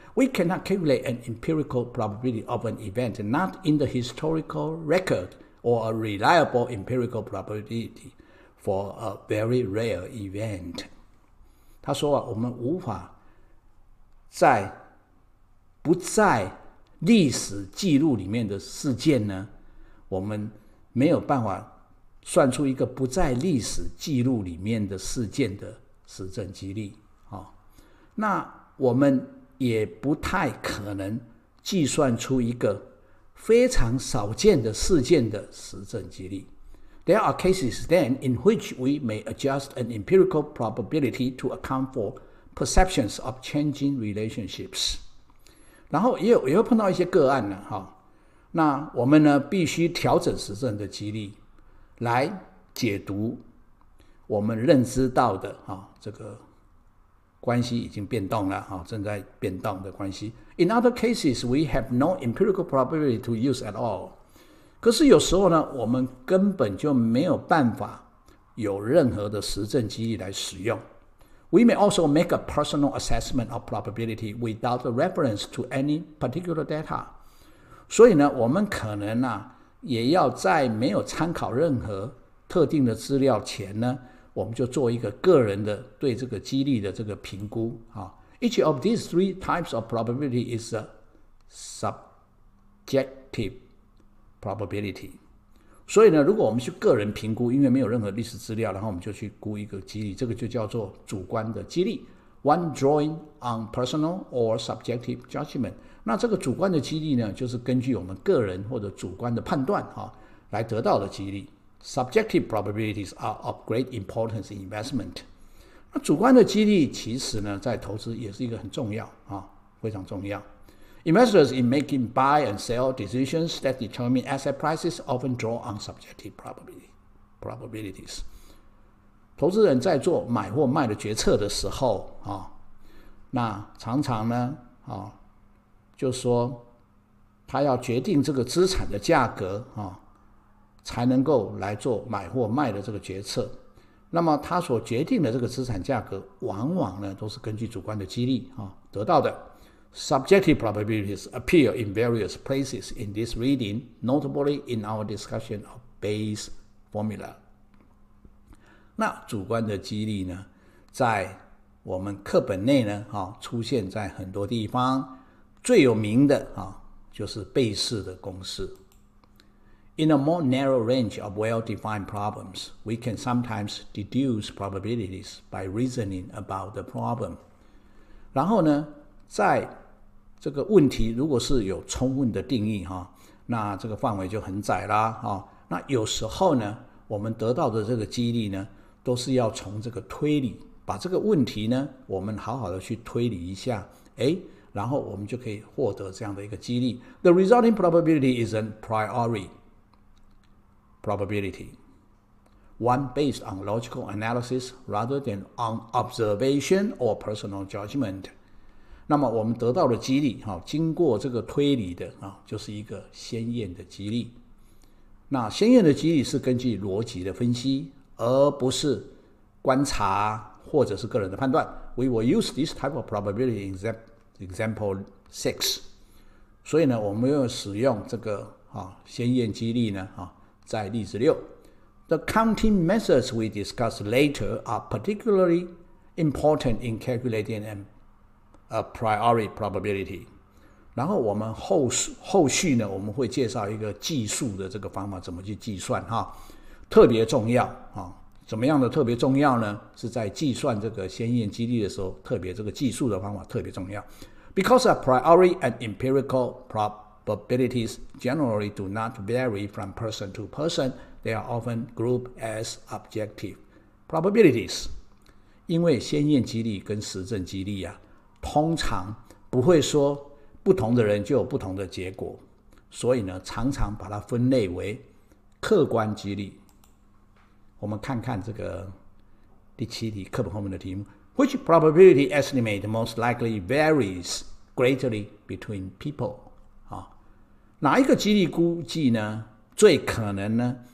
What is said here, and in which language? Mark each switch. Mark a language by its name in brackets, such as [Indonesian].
[English] We cannot calculate an empirical probability of an event not in the historical record or a reliable empirical probability for a very rare event. [Chinese] 他说我们无法不在历史记录里面的事件呢，我们没有办法算出一个不在历史记录里面的事件的实证几率。那我们也不太可能计算出一个非常少见的事件的实证几率。 [English] There are cases then in which we may adjust an empirical probability to account for perceptions of changing relationships. [Chinese] 然后也会碰到一些个案呢，那我们呢必须调整实证的几率来解读我们认知到的这个关系已经变动了，正在变动的关系。 [English] In other cases, we have no empirical probability to use at all. [Chinese] 可是有时候呢，我们根本就没有办法有任何的实证几率来使用。 [English] We may also make a personal assessment of probability without a reference to any particular data. [Chinese] 所以呢，我们可能也要在没有参考任何特定的资料前呢，我们就做一个个人的对这个几率的这个评估。 [English] Each of these three types of probability is a subjective probability. [Chinese] 所以呢，如果我们去个人评估，因为没有任何历史资料，然后我们就去估一个几率，这个就叫做主观的几率。 [English] One drawing on personal or subjective judgment. [Chinese] 那这个主观的几率呢，就是根据我们个人或者主观的判断来得到的几率。 [English] Subjective probabilities are of great importance in investment. [Chinese] 那主观的几率其实呢，在投资也是一个很重要非常重要。 [English] Investors in making buy and sell decisions that determine asset prices often draw on subjective probabilities. [Chinese] 投资人在做买或卖的决策的时候那常常呢就是说他要决定这个资产的价格才能够来做买或卖的这个决策。那么他所决定的这个资产价格往往呢都是根据主观的几率得到的。 [English] Subjective probabilities appear in various places in this reading, notably in our discussion of Bayes' formula. [Chinese] 那主观的几率呢，在我们课本内呢出现在很多地方，最有名的就是贝氏的公式。 [English] In a more narrow range of well-defined problems, we can sometimes deduce probabilities by reasoning about the problem. [Chinese] 然后呢，在这个问题如果是有充分的定义那这个范围就很窄啦那有时候呢，我们得到的这个几率呢，都是要从这个推理，把这个问题呢，我们好好的去推理一下，然后我们就可以获得这样的一个几率。 [English] The resulting probability is a priori probability, one based on logical analysis rather than on observation or personal judgment. [Chinese] 那么我们得到的几率经过这个推理的就是一个先验的几率。那先验的几率是根据逻辑的分析，而不是观察或者是个人的判断。 [English] We will use this type of probability in example 6. [Chinese] 所以呢，我们要使用这个先验几率呢在例子6。 [English] The counting methods we discuss later are particularly important in calculating a priori probability. [Chinese] 然后我们后续呢，我们会介绍一个计数的这个方法，怎么去计算特别重要怎么样的特别重要呢？是在计算这个先验几率的时候，特别这个计数的方法特别重要。 [English] Because a priori and empirical probabilities generally do not vary from person to person, they are often grouped as objective probabilities. [Chinese] 因为先验几率跟实证几率通常不会说不同的人就有不同的结果，所以呢，常常把它分类为客观几率。我们看看这个第7题课本后面的题目 [English] Which probability estimate most likely varies greatly between people? [Chinese] 哪一个几率估计呢，最可能呢